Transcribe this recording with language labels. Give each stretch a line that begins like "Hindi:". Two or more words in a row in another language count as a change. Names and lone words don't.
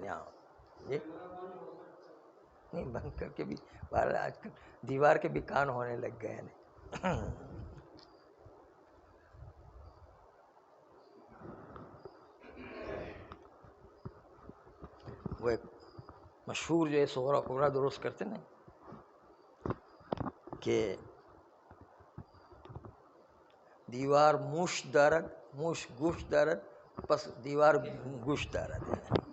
Urdu: یہ نہیں، بند کر کے بھی آج کل دیوار کے بھی کان ہونے لگ گئے ہیں۔ وہ ایک مشہور جو ہے صغرا کبریٰ درست کرتے نا کہ
Persian: دیوار موش دارد، موش گوش دارد، پس دیوار گوش دارد
Urdu: ہے۔